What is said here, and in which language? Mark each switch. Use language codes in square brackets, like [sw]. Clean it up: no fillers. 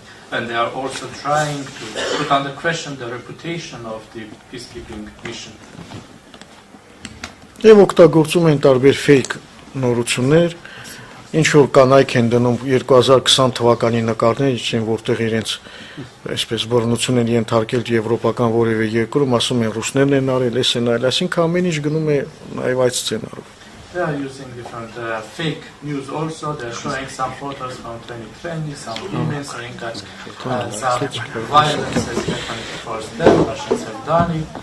[en] And they are also trying to put under question the reputation of the peacekeeping mission. [hy] Եվ օգտագործում են տարբեր fake նորություններ, ինչ որ կանայք են դնում 2020 թվականի նկարներ, որտեղ իրենց այսպես բռնություն են ենթարկել եվրոպական որևէ երկրում, ասում են ռուսներն են արել, էս են այլ, այսինքն ամեն ինչ գնում է նաև այդ սցենարով։ [en] They are using different fake news also. They are showing some photos from 2020, some women saying that some violence has happened towards them, Russians have done it.